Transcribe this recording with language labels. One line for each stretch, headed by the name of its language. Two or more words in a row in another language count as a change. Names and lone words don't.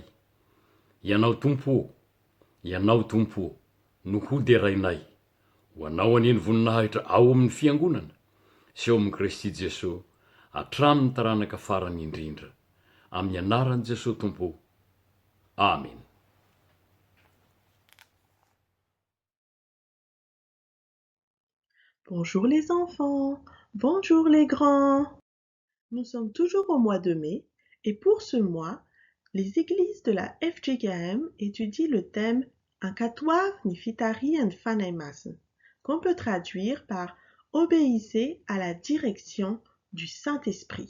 Malagasy: Ianao tompo, ianao tompo, no hody arainay, ho anao aneny voninahitra ao amin'ny fiangonana, sy eo amin'ny Kristy Jesosy, hatramin'ny taranaka farany indrindra. Amin'ny anaran'i Jesosy tompo. Amen.
French: Bonjour les enfants, bonjour les grands. Nous sommes toujours au mois de mai et pour ce mois, les églises de la FGKM étudient le thème Ankatwaf Nifitari and Fanaimasen, qu'on peut traduire par Obéissez à la direction du Saint-Esprit.